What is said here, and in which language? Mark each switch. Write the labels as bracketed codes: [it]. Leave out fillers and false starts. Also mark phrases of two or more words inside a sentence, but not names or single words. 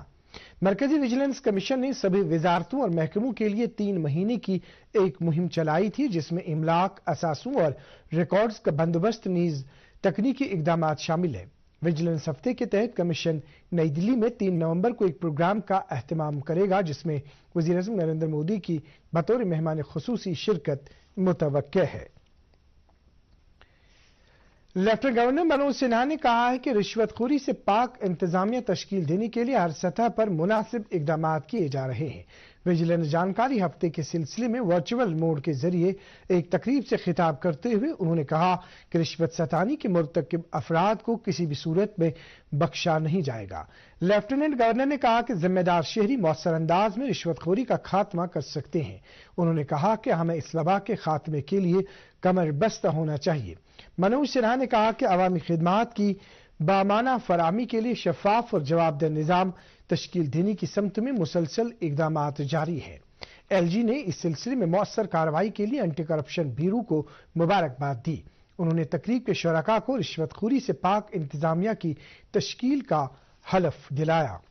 [ur] مرکزی ویجیلنس کمیشن نے سبھی وزارتوں اور محکموں کے لیے 3 مہینے کی ایک مہم چلائی تھی، جس میں املاک، اثاثوں اور ریکارڈز کا بندوبست نیز تکنیکی اقدامات شامل ہیں۔ ویجیلنس ہفتے کے تحت کمیشن نئی دلی میں 3 نومبر کو ایک پروگرام کا اہتمام کرے گا، جس میں وزیر اعظم نریندر مودی کی بطور مہمان خصوصی شرکت متوقع ہے۔ لیفٹنٹ گورنر منوج سنہا نے کہا ہے کہ رشوت خوری سے پاک انتظامیہ تشکیل دینے کے لیے ہر سطح پر مناسب اقدامات کیے جا رہے ہیں۔ ویجیلنس جانکاری ہفتے کے سلسلے میں [en] virtual mode [ur] کے ذریعے ایک تقریب سے خطاب کرتے ہوئے انہوں نے کہا کہ رشوت ستانی کے مرتکب افراد کو کسی بھی صورت میں بخشا نہیں جائے گا۔ لیفٹیننٹ گورنر نے کہا کہ ذمہ دار شہری مؤثر انداز میں رشوت خوری کا خاتمہ کر سکتے ہیں۔ انہوں نے کہا کہ ہمیں اس وبا کے خاتمے کے لیے کمر بستہ ہونا چاہیے۔ منوج سنہا نے کہا کہ عوامی خدمات کی بامانہ فراہمی کے لیے شفاف اور جواب دہ نظام تشکیل دینے کی سمت میں مسلسل اقدامات جاری ہیں۔ ایل جی نے اس سلسلے میں مؤثر کارروائی کے لیے اینٹی کرپشن بیورو کو مبارکباد دی۔ انہوں نے تقریب کے شرکاء کو رشوت خوری سے پاک انتظامیہ کی تشکیل کا حلف دلایا۔